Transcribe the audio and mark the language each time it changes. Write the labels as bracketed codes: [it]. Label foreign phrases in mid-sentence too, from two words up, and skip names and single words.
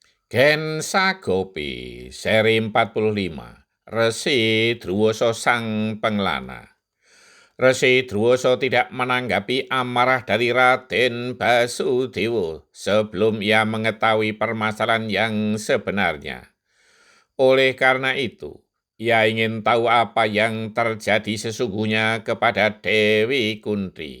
[id] Gensa Gopi, seri 45, Resi Druwoso Sang Pengelana. Resi Druwoso tidak menanggapi amarah dari Raden Basudewa sebelum ia mengetahui permasalahan yang sebenarnya. Oleh karena itu, ia ingin tahu apa yang terjadi sesungguhnya kepada Dewi Kunti.